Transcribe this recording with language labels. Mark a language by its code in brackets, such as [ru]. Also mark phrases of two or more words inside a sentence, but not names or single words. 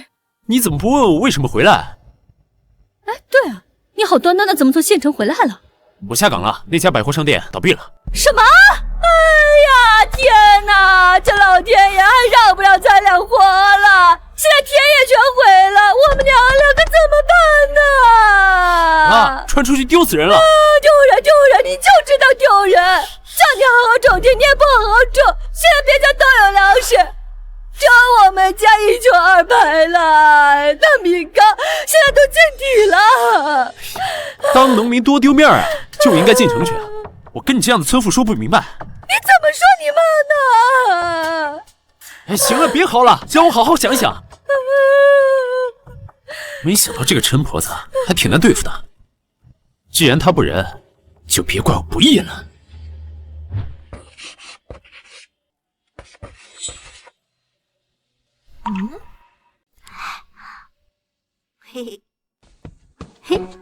[zh] 你怎麼不問我為什麼回來？哎，對啊，你好端端的怎麼從縣城回來了？我下崗了，那家百貨商店倒閉了。什麼？哎呀，天哪！這老天爺還讓不了咱倆活了，現在田也全毀了，我們娘兩個怎麼辦呢？啊，傳出去丟死人了！丟人！你就知道丟人！叫你好好種田，你也不好好種，現在別家都有糧食，只有我們家一窮二白了。那米缸現在都見底了。當農民多丟面啊，就應該進城去。我跟你這樣的村婦說不明白。你怎麼說你媽呢？哎，行了，別嚎了，叫我好好想想。沒想到這個陳婆子還挺難對付的。既然她不仁，就別怪我不義了。嘿嘿，